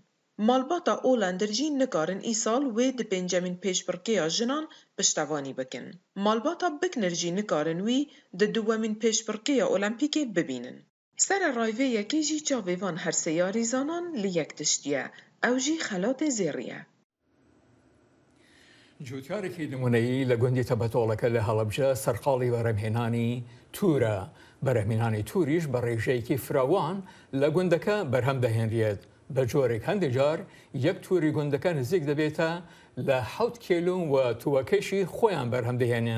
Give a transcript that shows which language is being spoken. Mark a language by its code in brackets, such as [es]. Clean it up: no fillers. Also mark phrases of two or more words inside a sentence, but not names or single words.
[ku] Malbata Olandir jî nikarin îsal wê di pêncemîn pêşbirkêya jinan piştevanî bikin. Malbata Bikner jî nikarin wî di duwemîn pêşbirkêya Olimpîkê bibînin. Sere rayvê yekê jî çavê van her sê ya rîzanan li yek tiştî ye. Ew jî xelatê zêrî ye. [ckb] جوتیارێکی نمونەیی لە گوندی تەبەتۆڵەکە لە هەڵەبجە سەرقاڵی بەرهەمهێنانی تورە. بەرهەمهێنانی توریش بە ڕێژەیەکی فراوان لە گوندەکە بەرهەم دەهێنرێت. بە جۆرێک هەندێک جار یەک توری گوندەکە نزیک دەبێتە لە 7 کیلۆ و تووەکەشی خۆیان بەرهەم دەهێنن.